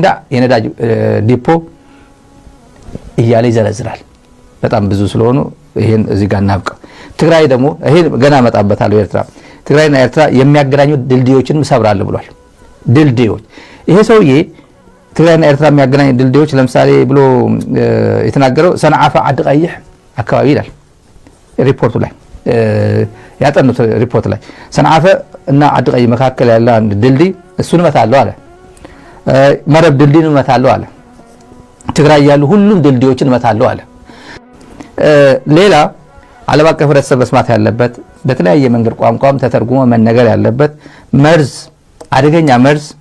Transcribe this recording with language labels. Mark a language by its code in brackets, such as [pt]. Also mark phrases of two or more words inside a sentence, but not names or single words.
[am] የነዳጅ ዲፖ እያለ ይዘረዝራል። በጣም ብዙ ስለሆኑ ይሄን እዚህ ጋር እናብቀው። ትግራይ ደግሞ ይሄ ገና መጣበታል። ኤርትራ ትግራይና ኤርትራ የሚያገናኙ ድልድዮችን ሰብራለሁ ብሏል። ድልድዮች ይሄ ሰውዬ ትግራይና ኤርትራ የሚያገናኙ ድልድዮች ለምሳሌ ብሎ የተናገረው ሰንዓፈ ዓዲ ቀይሕ አካባቢ ይላል ሪፖርቱ ላይ ያጠኑት ሪፖርት ላይ ሰንዓፈ እና ዓዲ ቀይሕ መካከል ያለ አንድ ድልድይ እሱን እመታለሁ አለ። መረብ ድልድይን እመታለሁ አለ። ትግራይ ያሉ ሁሉም ድልድዮችን እመታለሁ አለ። ሌላ ዓለም አቀፍ ህብረተሰብ መስማት ያለበት በተለያየ መንገድ ቋንቋም ተተርጉሞ መነገር ያለበት መርዝ አደገኛ መርዝ